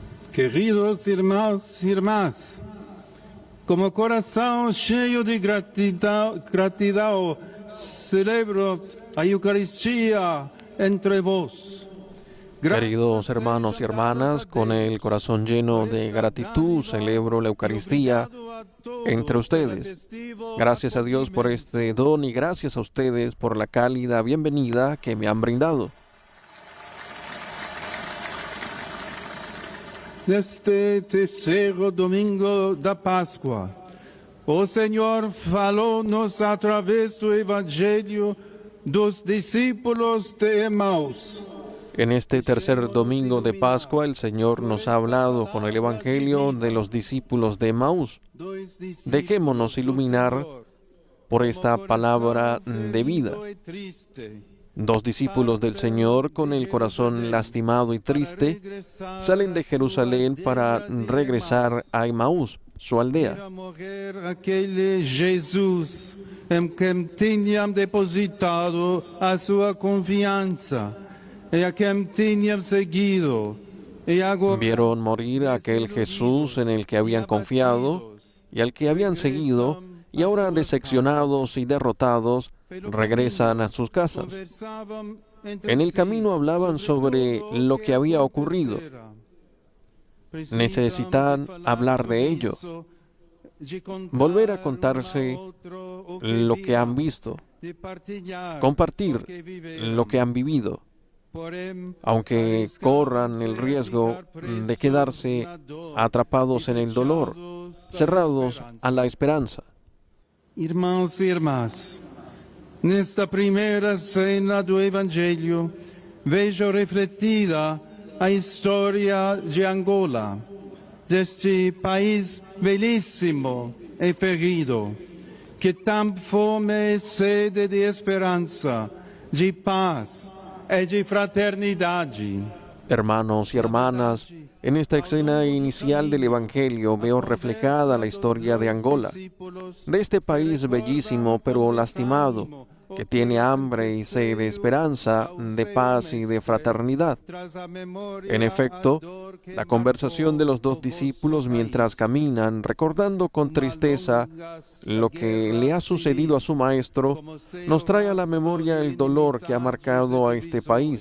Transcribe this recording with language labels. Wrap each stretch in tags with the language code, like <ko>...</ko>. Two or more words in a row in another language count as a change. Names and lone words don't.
<pt>Queridos irmãos e irmãs, como coração cheio de gratidão, celebro a Eucaristía entre vos.</pt> <es>Queridos hermanos y hermanas, con el corazón lleno de gratitud celebro la Eucaristía entre ustedes. Gracias a Dios por este don y gracias a ustedes por la cálida bienvenida que me han brindado.</es> <pt>Neste terceiro domingo da Páscoa, o Senhor falou-nos através do Evangelho dos discípulos de Emaús.</pt> <es>En este tercer domingo de Pascua, el Señor nos ha hablado con el Evangelio de los discípulos de Emaús. Dejémonos iluminar por esta palabra de vida. Dos discípulos del Señor, con el corazón lastimado y triste, salen de Jerusalén para regresar a Emaús, su aldea.</es> <pt>Aquele Jesus em quem tinham depositado a sua confiança e a quem tinham seguido.</pt> <es>Vieron morir a aquel Jesús en el que habían confiado y al que habían seguido, y ahora decepcionados y derrotados, regresan a sus casas. En el camino hablaban sobre lo que había ocurrido. Necesitan hablar de ello, volver a contarse lo que han visto, compartir lo que han vivido, aunque corran el riesgo de quedarse atrapados en el dolor, cerrados a la esperanza.</es> <pt>Irmãos e irmãs, nesta primeira cena do Evangelho, vejo refletida a história de Angola, deste país belíssimo e ferido, que tem fome e sede de esperança, de paz e de fraternidade.</pt> <es>Hermanos y hermanas, en esta escena inicial del Evangelio veo reflejada la historia de Angola, de este país bellísimo pero lastimado, que tiene hambre y sed de esperanza, de paz y de fraternidad. En efecto, la conversación de los dos discípulos mientras caminan, recordando con tristeza lo que le ha sucedido a su maestro, nos trae a la memoria el dolor que ha marcado a este país.</es>